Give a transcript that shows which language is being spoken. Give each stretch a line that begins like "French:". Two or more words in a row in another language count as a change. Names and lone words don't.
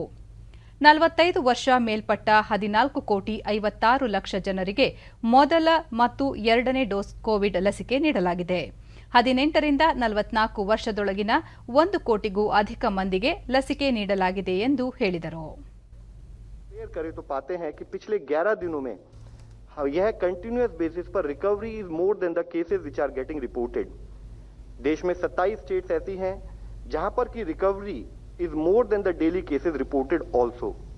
Kannada: 45 ವರ್ಷ ಮೇಲ್ಪಟ್ಟ 14 ಕೋಟಿ 56 ಲಕ್ಷ ಜನರಿಗೆ ಮೊದಲ ಮತ್ತು ಎರಡನೇ ಡೋಸ್ ಕೋವಿಡ್ ಲಸಿಕೆ ನೀಡಲಾಗಿದೆ. 18 ರಿಂದ 44 ವರ್ಷದೊಳಗಿನ 1 ಕೋಟಿಗೂ ಅಧಿಕ ಮಂದಿಗೆ ಲಸಿಕೆ ನೀಡಲಾಗಿದೆ ಎಂದು ಹೇಳಿದರು.
Hindi: करें तो पाते हैं कि पिछले 11 दिनों में यह
English: continuous basis पर recovery is more than the cases which are getting reported.
Hindi: देश में 27 स्टेट्स ऐसी हैं जहां पर की
English: recovery is more than the daily cases reported also.